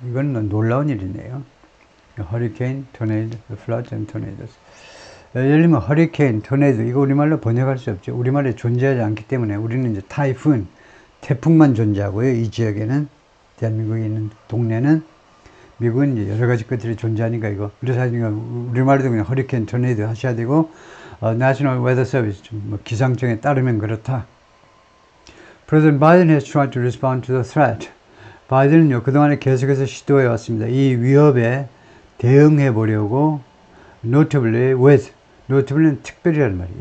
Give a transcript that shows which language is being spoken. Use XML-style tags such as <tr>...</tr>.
<ko>이건 놀라운 일이네요.</ko> <en>Hurricane, tornado, floods and tornadoes.</en> <ko>예를 들면 hurricane, tornado, 이거 우리말로 번역할 수 없죠. 우리말에 존재하지 않기 때문에 우리는 이제 타이푼, 태풍만 존재하고요. 이 지역에는, 대한민국에 있는 동네는, 미국은 이제 여러 가지 것들이 존재하니까 이거. 그래서 우리말도 그냥 허리케인, 토네이도 하셔야 되고, National Weather Service, 기상청에 따르면 그렇다.</ko> <en>President Biden has tried to respond to the threat.</en> <ko>바이든은요, 그동안에 계속해서 시도해 왔습니다. 이 위협에 대응해 보려고, notably는 특별히라는 말이에요.</ko>